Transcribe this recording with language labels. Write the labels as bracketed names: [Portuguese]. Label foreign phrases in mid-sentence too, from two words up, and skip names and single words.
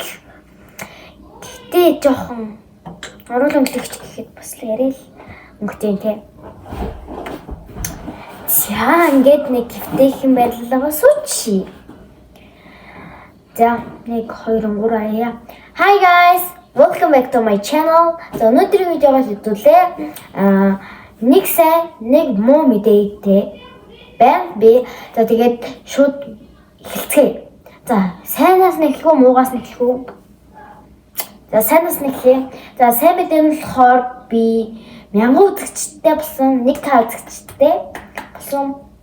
[Mongolian] Гэтэ жоохон уруулаа өнгөлөгч гэхэд бас л яриа л өнгөтэй те. За ингээд нэг гифтэх юм байлаа сууч. За 1 2 3 аяа. [English] Hi guys, welcome back to my channel. [Mongolian] За өнөөдрийн видеогоор хэдүүлээ нэг сайн нэг муу мэдээтэй байна. Би за тэгээд шууд эхэлцгээе. За сайнаас нь эхлэх үү, муугаас нь эхлэх үү? За сайнаас нь эхлэе. За сайн мэдээ нь болохоор би 1000 үзэгчтэй болсон, 1k үзэгчтэй болсон.